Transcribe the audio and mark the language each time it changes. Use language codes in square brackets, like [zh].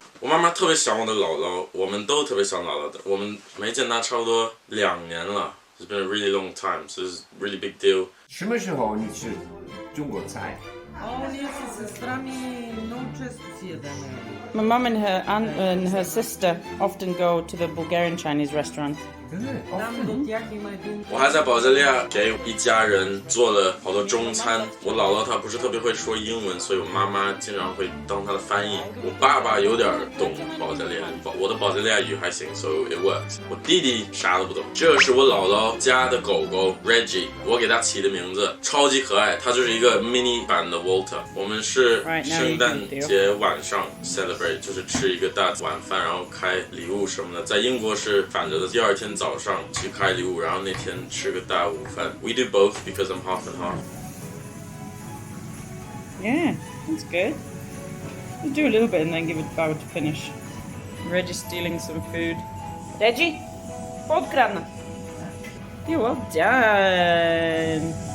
[zh] 我妈妈特别想我的姥姥，我们都特别想姥姥的。我们没见她差不多2年了。 [en] It's been a really long time, so it's a really big deal. [zh] 什么时候你吃中国菜？ [en] My mum and her aunt and her sister often go to the Bulgarian Chinese restaurant. [zh] 我还在保加利亚给一家人做了好多中餐。我姥姥她不是特别会说英文，所以我妈妈经常会当她的翻译。我爸爸有点懂保加利亚语，我的保加利亚语还行 ， [en] so it works。 [zh] 我弟弟啥都不懂。这是我姥姥家的狗狗 Reggie， 我给它起的名字超级可爱，它就是一个 mini 版的 Walter。我们是圣诞节晚上 celebrate， 就是吃一个大晚饭，然后开礼物什么的。在英国是反着的，第二天早上去开礼物，然后那天吃个大午饭。 [en] We do both because I'm half and half. Yeah, that's good. We'll do a little bit and then give it power to finish. Reggie's stealing some food. Reggie, podkrana. Yeah, well done.